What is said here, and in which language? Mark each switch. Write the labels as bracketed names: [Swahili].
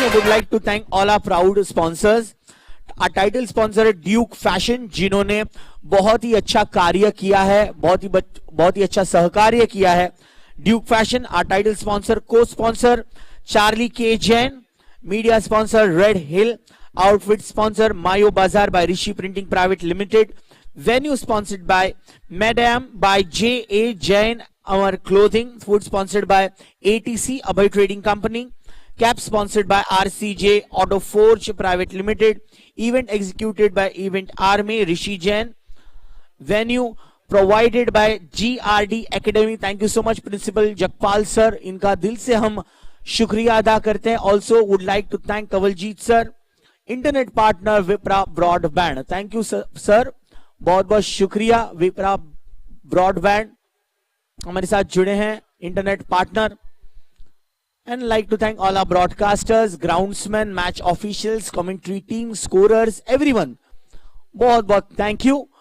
[English] I would like to thank all our proud sponsors. Our title sponsor [Hindi] है Duke fashion, जिन्होंने बहुत ही अच्छा कार्य किया है, बहुत ही अच्छा सहकार्य किया है। [English] Duke Fashion, our title sponsor, co-sponsor Charlie K Jain, media sponsor Red Hill, outfit sponsor Mayo Bazaar by Rishi printing private limited, venue sponsored by Madam by J.A. Jain, our clothing, food sponsored by ATC Abhay Trading Company, cap sponsored by RCJ Auto Forge Private Limited, event executed by Event Army Rishi Jain, venue provided by GRD Academy. Thank you so much [Hindi] Principal Jakpal sir, इनका दिल से हम शुक्रिया अदा करते हैं। [English] Also would like to thank Kawaljeet sir, internet partner Vipra Broadband. Thank you sir, [Hindi] बहुत बहुत शुक्रिया। विप्रा ब्रॉडबैंड हमारे साथ जुड़े हैं, internet partner. [English] and like to thank all our broadcasters, groundsman, match officials, commentary team, scorers, everyone, [Hindi] बहुत बहुत [English] Thank you.